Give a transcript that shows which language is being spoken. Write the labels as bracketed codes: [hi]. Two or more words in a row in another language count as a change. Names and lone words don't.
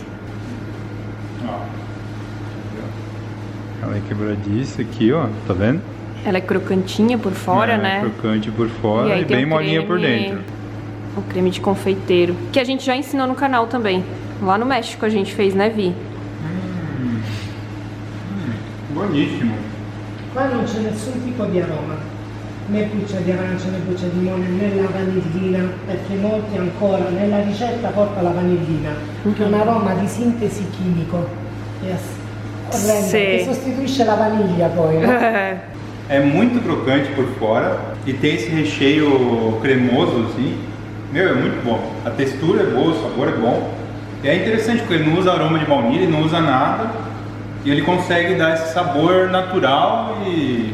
[pt] Ó. Ela é quebradiça aqui, ó, tá vendo? Ela é crocantinha por fora, né? Crocante por fora e tem bem o molinha por creme- dentro. O creme de confeiteiro, que a gente já ensinou no canal também. Lá no México a gente fez, né, Vi? [it] Buonissimo. Qua non c'è nessun tipo di aroma, né buccia di arancia né buccia di limone né la vanillina, perché molti ancora nella ricetta porta la vanillina, che è un aroma di sintesi chimico, orrendo, Sì. che sostituisce la vaniglia poi, no? [pt] É muito crocante por fora e tem esse recheio cremoso assim. Meu, é muito bom. A textura é boa, o sabor é bom. E é interessante porque ele não usa aroma de baunilha, ele não usa nada. E ele consegue dar esse sabor natural e...